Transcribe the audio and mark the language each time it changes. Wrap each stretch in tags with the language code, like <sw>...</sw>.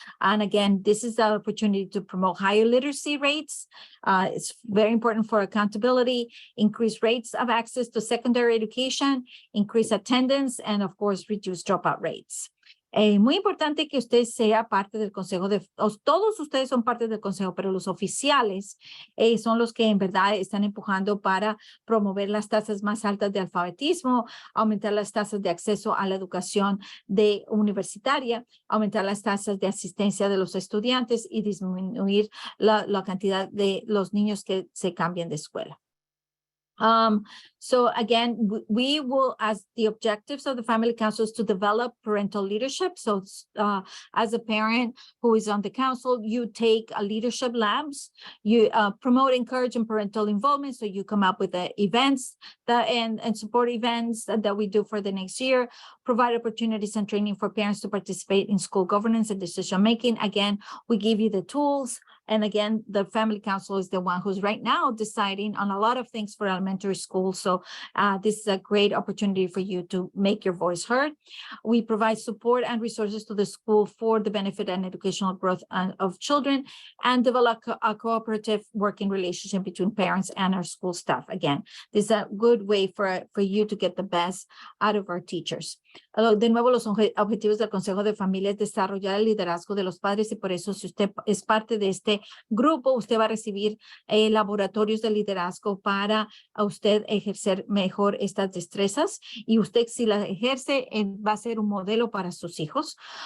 <en>And again, this is the opportunity to promote higher literacy rates. It's very important for accountability, increase rates of access to secondary education, increase attendance, and of course, reduce dropout rates.</en> <es>Muy importante que usted sea parte del consejo, todos ustedes son parte del consejo, pero los oficiales son los que en verdad están empujando para promover las tasas más altas de alfabetismo, aumentar las tasas de acceso a la educación universitaria, aumentar las tasas de asistencia de los estudiantes y disminuir la cantidad de los niños que se cambian de escuela.</es> <en>So again, we will, as the objectives of the Family Council is to develop parental leadership. So as a parent who is on the council, you take leadership labs, you promote, encourage, and parental involvement. So you come up with the events and support events that we do for the next year, provide opportunities and training for parents to participate in school governance and decision making. Again, we give you the tools. And again, the Family Council is the one who's right now deciding on a lot of things for elementary school. So this is a great opportunity for you to make your voice heard. We provide support and resources to the school for the benefit and educational growth of children, and develop a cooperative working relationship between parents and our school staff. Again, this is a good way for you to get the best out of our teachers.</en> <es>De nuevo, los objetivos del Consejo de Familia es desarrollar el liderazgo de los padres, y por eso, si usted es parte de este este grupo usted va a recibir laboratorios de liderazgo para a usted ejercer mejor estas destrezas y usted si las ejerce va a ser un modelo para sus hijos.</es>